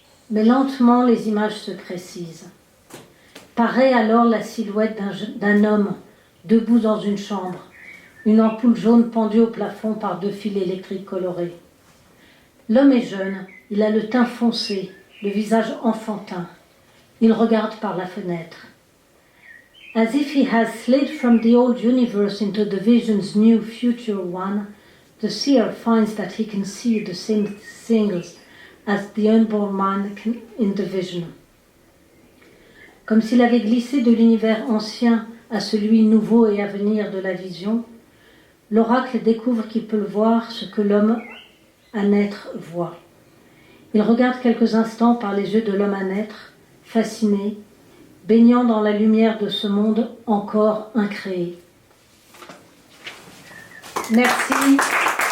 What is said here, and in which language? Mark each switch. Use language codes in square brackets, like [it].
[fr] Mais lentement, les images se précisent. Paraît alors la silhouette d'un homme, debout dans une chambre, une ampoule jaune pendue au plafond par 2 fils électriques colorés. L'homme est jeune, il a le teint foncé, le visage enfantin. Il regarde par la fenêtre. [en] As if he has slid from the old universe into the vision's new future one, the seer finds that he can see the same things as the unborn mind can in the vision. [fr] Comme s'il avait glissé de l'univers ancien à celui nouveau et à venir de la vision, l'oracle découvre qu'il peut voir ce que l'homme à naître voit. Il regarde quelques instants par les yeux de l'homme à naître, fasciné, baignant dans la lumière de ce monde encore incréé. Merci.